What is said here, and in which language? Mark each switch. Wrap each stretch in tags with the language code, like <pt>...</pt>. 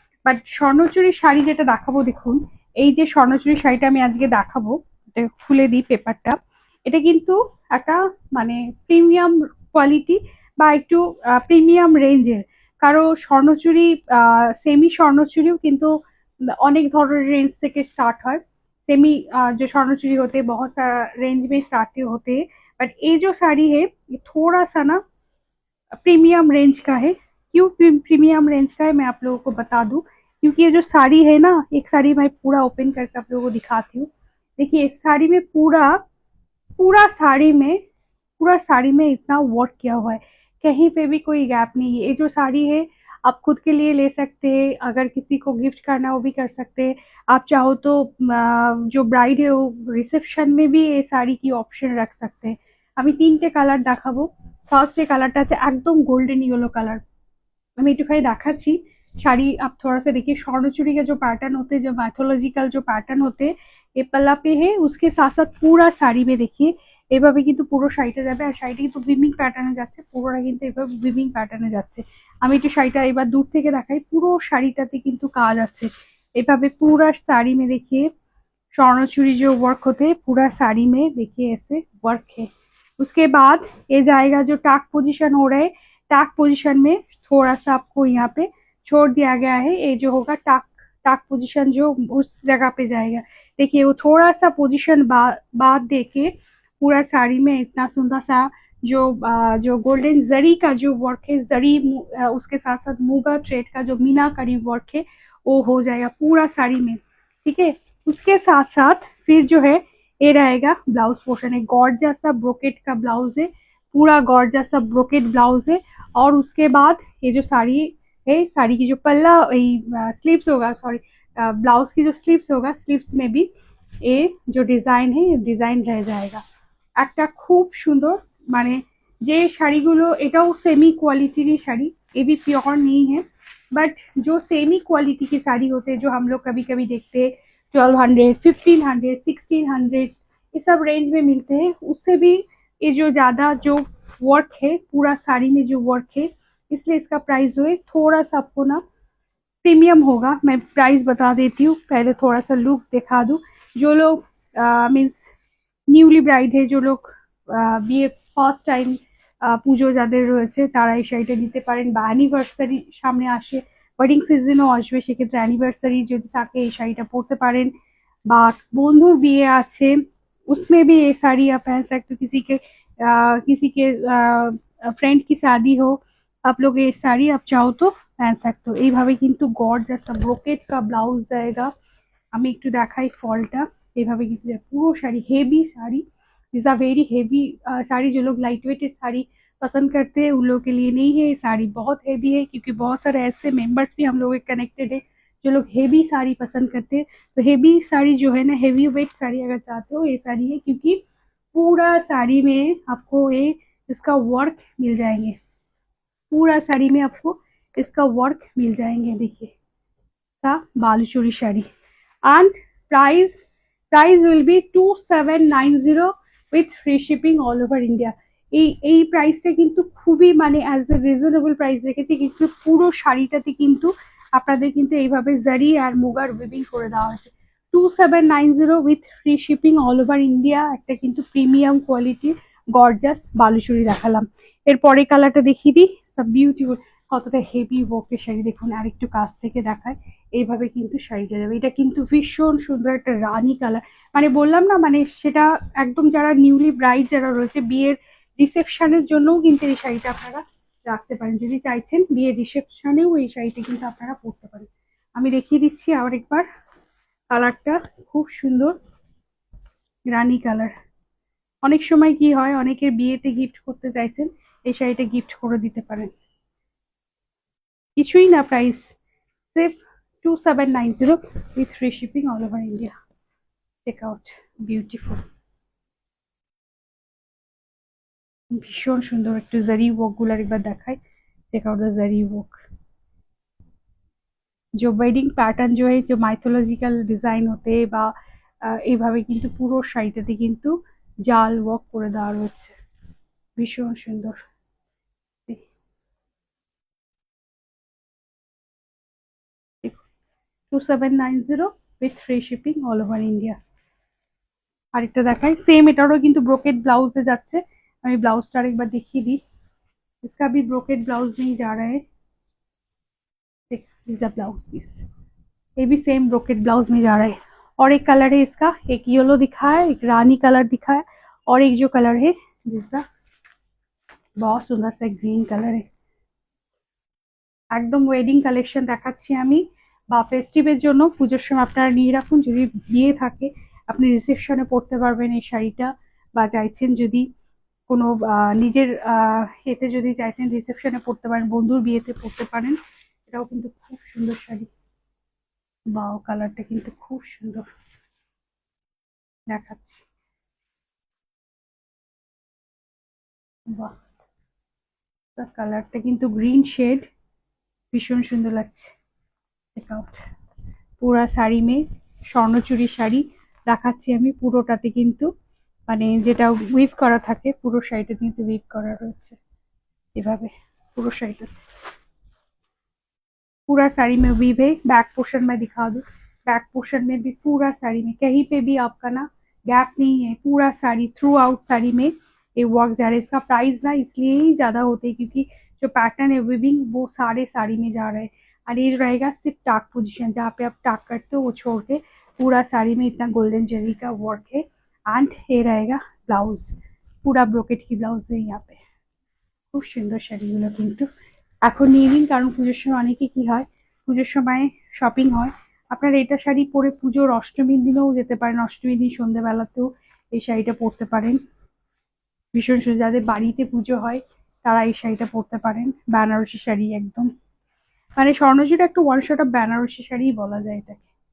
<bn>But Swarnachari sari যেটা দেখাবো, দেখুন, এই যে স্বর্ণচুরি শাড়িটা আমি আজকে দেখাবো, এটা খুলে দিই পেপারটা। এটা কিন্তু একটা মানে প্রিমিয়াম কোয়ালিটি বা একটু প্রিমিয়াম রেঞ্জের। কারো স্বর্ণচুরি, সেমি স্বর্ণচুরিও কিন্তু अनेक धरनेर रेंज থেকে स्टार्ट হয়।</bn> <hi>सेमी जो स्वर्ण चूड़ी होते हैं बहुत सारा रेंज में स्टार्ट होते हैं। बट ये जो साड़ी है ये थोड़ा सा ना प्रीमियम रेंज का है। क्यों प्रीमियम रेंज का है मैं आप लोगों को बता दूं, क्योंकि ये जो साड़ी है ना, एक साड़ी मैं पूरा ओपन करके आप लोगों को दिखाती हूँ। देखिए इस साड़ी में पूरा पूरा साड़ी में पूरा साड़ी में इतना वर्क किया हुआ है, कहीं पे भी कोई गैप नहीं है। ये जो साड़ी है आप खुद के लिए ले सकते हैं, अगर किसी को गिफ्ट करना है वो भी कर सकते हैं। आप चाहो तो जो ब्राइड है वो रिसेप्शन में भी ये साड़ी की ऑप्शन रख सकते हैं।</hi> <bn>আমি তিনটে কালার দেখাবো। ফার্স্ট যে কালারটা আছে একদম গোল্ডেন ইয়েলো কালার, আমি একটুখানি দেখাচ্ছি।</bn> <hi>শাড়ি आप थोड़ा सा देखिए, स्वर्णचूड़ी का जो पैटर्न होते हैं, जो मैथोलॉजिकल जो पैटर्न होते हैं, ये पल्ला पे है, उसके साथ साथ पूरा শাড়ি में देखिए</hi> <bn>এভাবে কিন্তু পুরো শাড়িটা যাবে। আর শাড়িটা কিন্তু উইভিং প্যাটার্নে যাচ্ছে, পুরোটা কিন্তু এভাবে উইভিং প্যাটার্নে যাচ্ছে। আমি একটু শাড়িটা এবার দূর থেকে দেখাই, পুরো শাড়িটাতে কিন্তু কাজ আছে।</bn> <hi>এভাবে पूरा साड़ी में देखिए स्वर्णचूड़ी जो वर्क होते हैं पूरा साड़ी में देखिए ऐसे वर्क है। उसके बाद ये जाएगा जो टाक पोजीशन हो रहा है, टाक पोजीशन में थोड़ा सा आपको यहाँ पे छोड़ दिया गया है। ये जो होगा टाक टाक पोजीशन जो उस जगह पे जाएगा। देखिए वो थोड़ा सा पोजीशन बाद देके पूरा साड़ी में इतना सुंदर सा जो गोल्डन जरी का जो वर्क है, जरी उसके साथ साथ मूगा थ्रेड का जो मीनाकारी वर्क है वो हो जाएगा पूरा साड़ी में। ठीक है। उसके साथ साथ फिर जो है ये रहेगा ब्लाउज पोर्शन है, गॉर्जियस सा ब्रोकेट का ब्लाउज है, पूरा गॉर्जियस सा ब्रोकेट ब्लाउज है। और उसके बाद ये जो साड़ी है, साड़ी की जो पल्ला स्लीव्स होगा, सॉरी, ब्लाउज की जो स्लीव्स होगा, स्लीव्स में भी ये जो डिजाइन है ये डिजाइन रह जाएगा।</hi> <bn>একটা খুব সুন্দর মানে যে শাড়িগুলো, এটাও</bn> <hi>सेमी क्वालिटी की শাড়ি, ये भी प्योर नहीं है। बट जो सेमी क्वालिटी की साड़ी होते हैं जो हम लोग कभी कभी देखते हैं 1200, 1500, 1600, ये सब रेंज में मिलते हैं, उससे भी ये जो ज्यादा जो वर्क है पूरा साड़ी में जो वर्क है, इसलिए इसका प्राइस जो है थोड़ा सा आपको ना प्रीमियम होगा। मैं प्राइस बता देती हूँ, पहले थोड़ा सा लुक दिखा दूँ। जो लोग मीन्स</hi> <bn>নিউলি ব্রাইড যে লোক বিয়ের ফার্স্ট টাইম পুজো যাদের রয়েছে তারা এই শাড়িটা নিতে পারেন, বা অ্যানিভার্সারি সামনে আসে, ওয়েডিং সিজনও আসবে, সেক্ষেত্রে অ্যানিভার্সারি যদি থাকে এই শাড়িটা পরতে পারেন। বা বন্ধুর বিয়ে আছে</bn> <hi>उसमें भी ये साड़ी आप पहन सकते हो, किसी के फ्रेंड की शादी हो, आप लोग ये साड़ी आप चाहो तो पहन सकते हो।</hi> <bn>এইভাবে কিন্তু গর্জিয়াস ব্রোকেট का ব্লাউজ जाएगा। আমি একটু দেখাই ফলটা, এভাবে কিন্তু পুরো sari heavy sari,</bn> <en>This are very heavy sari.</en> <hi>जो लोग लाइट वेट साड़ी पसंद करते हैं उन लोगों के लिए नहीं है, ये साड़ी बहुत हेवी है, क्योंकि बहुत सारे ऐसे मेंबर्स भी हम लोग कनेक्टेड है जो लोग हेवी साड़ी पसंद करते हैं। तो हेवी साड़ी जो है ना, हेवी वेट साड़ी अगर चाहते हो ये साड़ी है, क्योंकि पूरा साड़ी में आपको ये इसका वर्क मिल जाएंगे, पूरा साड़ी में आपको इसका वर्क मिल जाएंगे। देखिए सा Baluchari sari.</hi> <en>and price price will be 2790 with free shipping all over India।</en> <bn>এই প্রাইসটা কিন্তু খুবই মানে অ্যাজ এ রিজনেবল প্রাইস রেখেছি, কিন্তু পুরো শাড়িটাতে কিন্তু আপনাদের কিন্তু এইভাবে জারি আর মুগার উইভিং করে দেওয়া হয়েছে। 2790 with free shipping all over India, একটা কিন্তু প্রিমিয়াম কোয়ালিটি গর্জাস বালুচুরি দেখালাম। এরপরে কালারটা দেখিয়ে দিই, বিউটিফুল, কতটা হেভি ওয়ার্কের শাড়ি দেখুন। আর একটু কাছ থেকে দেখায়, এইভাবে কিন্তু শাড়িটা যাবে। এটা কিন্তু ভীষণ সুন্দর একটা রানী কালার, মানে বললাম না, মানে সেটা একদম যারা নিউলি ব্রাইড যারা রয়েছে বিয়ের রিসেপশনের জন্যও কিন্তু এই শাড়িটা আপনারা রাখতে পারেন, যদি চাইছেন বিয়ের রিসেপশনেও এই শাড়িটা কিন্তু আপনারা পরতে পারেন। আমি দেখিয়ে দিচ্ছি আবার একবার কালারটা, খুব সুন্দর রানী কালার। অনেক সময় কি হয়, অনেকের বিয়েতে গিফট করতে চাইছেন, এই শাড়িটা গিফট করে দিতে পারেন। কিছুই না প্রাইস,</bn> <en>सिर्फ 2790 with free shipping all over India। Check out, beautiful,</en> <bn>ভীষণ সুন্দর। একটু জারি ওয়ার্ক গুলো একবার দেখাই,</bn> <en>Check out the zari work.</en> <hi>जो वेडिंग पैटर्न जो है जो माइथोलॉजिकल</hi> <bn>ডিজাইন হতে বা এইভাবে কিন্তু পুরো শাড়িটাতে কিন্তু জাল ওয়ার্ক করে দেওয়া রয়েছে, ভীষণ সুন্দর। 2790 with free shipping all over India. আরেকটা দেখাই, সেম এটারও কিন্তু ব্রোকেড ব্লাউজে যাচ্ছে। আমি ব্লাউজটা আরেকবার দেখিয়ে দিই।</bn> <hi>इसका भी ब्रोकेट ब्लाउज नहीं जा रहा है, ब्लाउज पीस ये भी सेम ब्रोकेट ब्लाउज में जा रहा है। और एक कलर है इसका, एक येलो दिखा है, एक रानी कलर दिखा है, और एक जो कलर है जिसका बहुत सुंदर सा ग्रीन कलर है।</hi> <bn>একদম ওয়েডিং কালেকশন দেখাচ্ছি আমি, বা ফেস্টিভের জন্য পুজোর সময় আপনারা নিয়ে রাখুন। যদি বিয়ে থাকে আপনি রিসেপশনে পরতে পারবেন এই শাড়িটা, বা চাইছেন যদি কোনো নিজের এতে যদি চাইছেন রিসেপশনে পরতে পারেন, বন্ধুর বিয়েতে পরতে পারেন। এটাও কিন্তু খুব সুন্দর শাড়ি, বাও কালারটা কিন্তু খুব সুন্দর দেখাচ্ছি। বাহ, কালারটা কিন্তু গ্রিন শেড, ভীষণ সুন্দর লাগছে। চেকআউট</bn> <hi>পুরা শাড়ি মে</hi> <bn>স্বর্ণচুরি শাড়ি দেখাচ্ছি আমি, পুরোটাতে কিন্তু মানে যেটা উইভ করা থাকে পুরো শাড়িটা কিন্তু উইভ করা রয়েছে এভাবে পুরো শাড়িটা।</bn> <hi>पूरा साड़ी में वीव है। बैक पोर्शन में दिखा दूं, बैक पोर्शन में भी पूरा साड़ी में कहीं पे भी आपका ना गैप नहीं है, पूरा साड़ी थ्रू आउट साड़ी में ये वर्क जा रहा है। इसका प्राइस ना इसलिए ही ज्यादा होते है क्योंकि जो पैटर्न है विविंग वो सारे साड़ी में जा रहा है। और ये रहेगा सिर्फ टाक पोजिशन, जहाँ पे आप टाक करते हो वो छोड़ के पूरा साड़ी में इतना गोल्डन जरी का वर्क है। एंड ये रहेगा ब्लाउज, पूरा ब्रोकेट की ब्लाउज है यहाँ पे।</hi> <bn>খুব সুন্দর শাড়িগুলো কিন্তু এখন নিয়ে নিন, কারণ পুজোর সময় অনেকে কি হয় পুজোর সময় শপিং হয়। আপনারা এটা শাড়ি পরে পুজোর অষ্টমীর দিনেও যেতে পারেন, অষ্টমীর দিন সন্ধ্যেবেলাতেও এই শাড়িটা পরতে পারেন, ভীষণ সুন্দর। যাদের বাড়িতে পুজো হয় তারা এই শাড়িটা পরতে পারেন, বেনারসি শাড়ি একদম মানে স্বর্ণচূড়া একটা one shot of Banarasi sari বলা যায় এটাকে।</bn>